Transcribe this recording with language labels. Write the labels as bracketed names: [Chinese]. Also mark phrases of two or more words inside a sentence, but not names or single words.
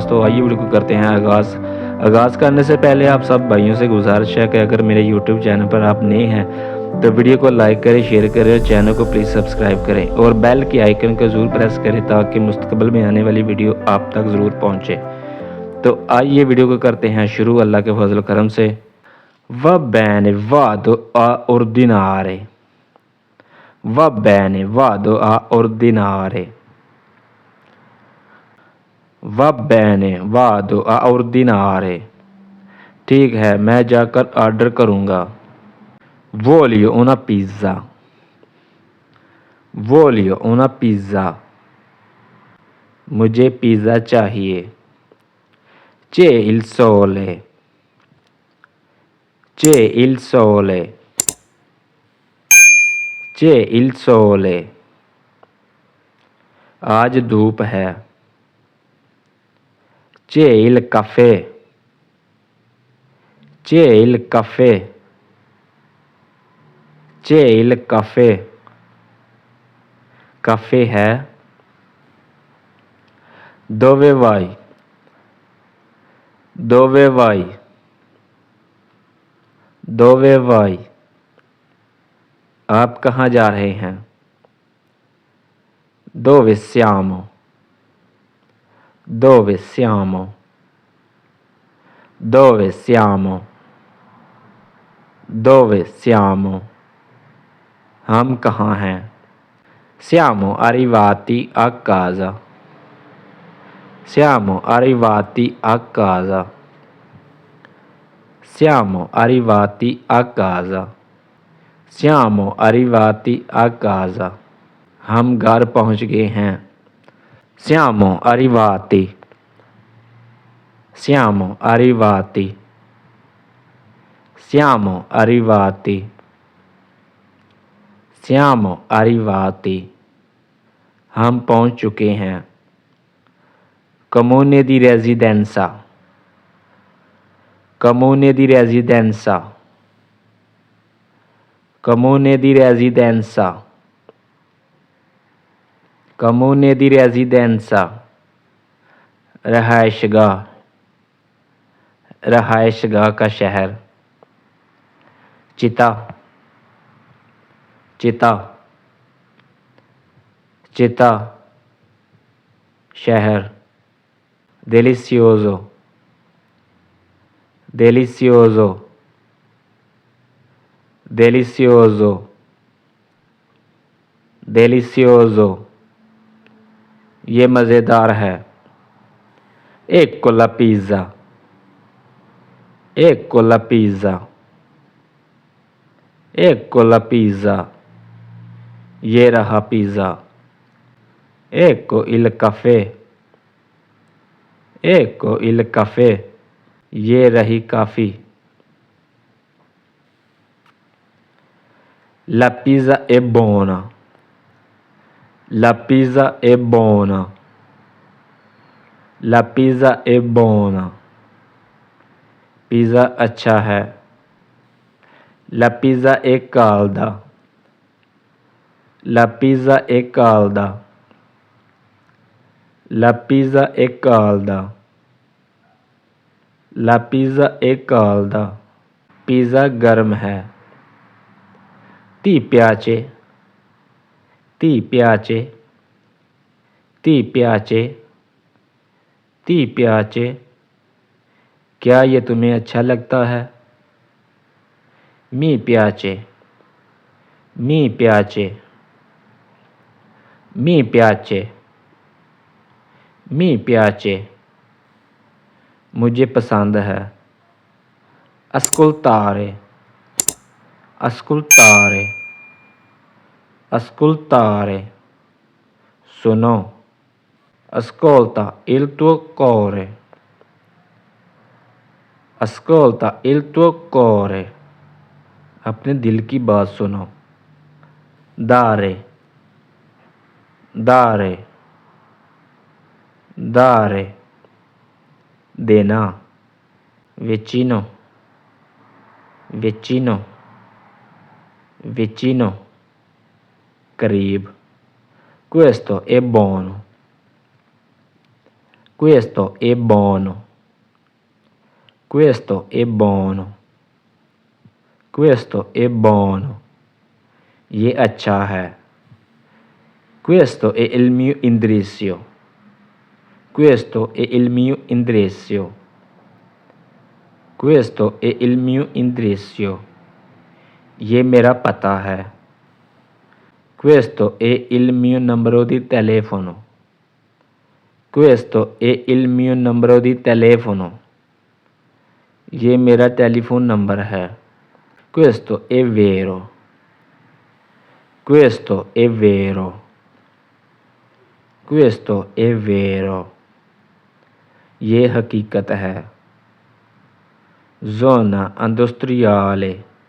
[Urdu] تو آئیے ویڈیو کو کرتے ہیں آغاز کرنے سے پہلے آپ سب بھائیوں سے گزارش ہے کہ اگر میرے یوٹیوب چینل پر آپ نئے ہیں تو ویڈیو کو لائک کریں، شیئر کریں اور چینل کو پلیز سبسکرائب کریں اور بیل کے آئیکن کو ضرور پریس کریں تاکہ مستقبل میں آنے والی ویڈیو آپ تک ضرور پہنچے. تو آئیے ویڈیو کو کرتے ہیں شروع اللہ کے فضل کرم سے. [Italian] va bene vado ordinare, va bene, vado a ordinare, va bene, vado a ordinare। [Urdu] ٹھیک ہے، میں جا کر آرڈر کروں گا. [Italian] Voglio una pizza, voglio una pizza। [Urdu] مجھے پیزا چاہیے. [Italian] C'è il sole, c'è il sole, c'è il sole। [Urdu] آج دھوپ ہے. [Italian] C'è il caffè, c'è il caffè, c'è il caffè। [Urdu] کافی ہے. [Italian] Dove vai, dove vai, dove vai। [Urdu] آپ کہاں جا رہے ہیں. [Italian] Dove siamo, dove siamo, dove siamo, dove siamo। [Urdu] ہم کہاں ہیں. [Italian] Siamo arrivati a casa, siamo arrivati a casa, siamo arrivati a casa, siamo arrivati a casa। [Urdu] ہم گھر پہنچ گئے ہیں. [Italian] Siamo arrivati, siamo arrivati, siamo arrivati, siamo arrivati। [Urdu] ہم پہنچ چکے ہیں. [Italian] Comune di residenza, comune di residenza, comune di residenza, comune di residenza। [Urdu] رہائش گاہ، رہائش گاہ کا شہر. [Italian] città, città, città शहर। Delizioso, delizioso, delizioso, delizioso। [Urdu] یہ مزیدار ہے. [Italian] Ecco la pizza, ecco la pizza, ecco la pizza। [Urdu] یہ رہا پیزا. [Italian] Ecco il caffè, ecco il caffè। [Urdu] یہ رہی کافی. [Italian] La pizza è buona, la pizza è buona, la pizza è buona। [Urdu] پیزا اچھا ہے. [Italian] La pizza è calda, la pizza è calda, la pizza è calda, la pizza è calda। [Urdu] پیزا گرم ہے. [Italian] Ti piace, ti piace, ti piace, ti piace। [Urdu] کیا یہ تمہیں اچھا لگتا ہے. [Italian] Mi piace, mi piace, mi piace, mi piace। [Urdu] مجھے پسند ہے. [Italian] Ascoltare, ascoltare, ascoltare। [Urdu] سنو. [Italian] Ascolta il tuo cuore, ascolta il tuo cuore। [Urdu] اپنے دل کی بات سنو. [Italian] Dare, dare, dare। देना। Vicino, vicino, vicino। करीब। Questo è buono. Questo è buono. Questo è buono. Questo è buono. [Urdu] یہ اچھا ہے. [Italian] Questo è il mio indirizzo. Questo è il mio indirizzo. Questo è il mio indirizzo. [Urdu] یہ میرا پتہ ہے. [Italian] Questo è il mio numero di telefono. Questo è il mio numero di telefono. [Urdu] یہ میرا ٹیلیفون نمبر ہے. [Italian] Questo è vero. Questo è vero. Questo è vero. [Urdu] یہ حقیقت ہے. [Italian] Zona industriale.